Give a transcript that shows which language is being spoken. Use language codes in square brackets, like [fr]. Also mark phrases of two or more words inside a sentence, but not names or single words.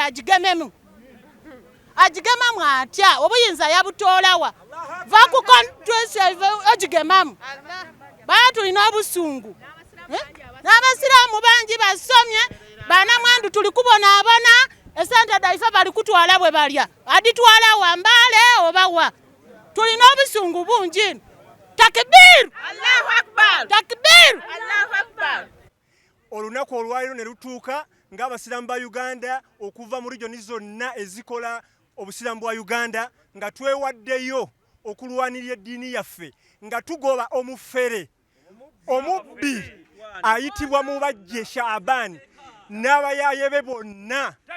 [lg] agigememu agigemamu atya obuyinza yabutoolawa va ku constitution agigemamu baa tulina obusungu n'abasiraamu bangi basomye banamwandu tuli kubonaabona esente daife bali kutwala bwe balya aditwala wambale obawa tulina obusungu bungi [ar] تكبير الله أكبر تكبير الله أكبر [lg] olunaku olwaliro ne lutuuka ng'abasiraamu ba Uganda okuva mu regioni zonna ezikola obusiraamu bwa Uganda nga twewaddeyo okulwanirira eddiini yaffe nga tugoba omufere omubbi ayitibwa Mubajje Shaaban n'abayaye be bonna